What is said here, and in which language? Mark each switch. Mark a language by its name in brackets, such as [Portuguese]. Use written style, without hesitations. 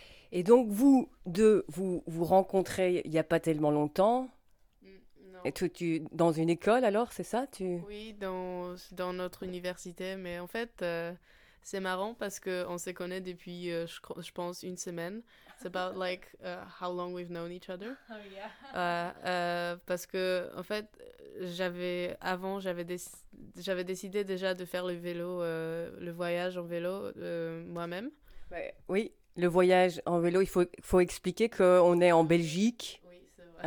[French] Et donc, vous deux, vous vous rencontrez il n'y a pas tellement longtemps. Non. Et tu dans une école, alors, c'est ça tu... Oui, dans notre université. Mais en fait, c'est marrant parce qu'on se connaît depuis, je pense, une semaine. [English] It's about like how long we've known each other. Oh yeah. [French] Parce que en fait, j'avais décidé déjà de faire le vélo, le voyage en vélo moi-même. Ouais. Oui, le voyage en vélo. Il faut expliquer que on est en Belgique. Oui, c'est vrai.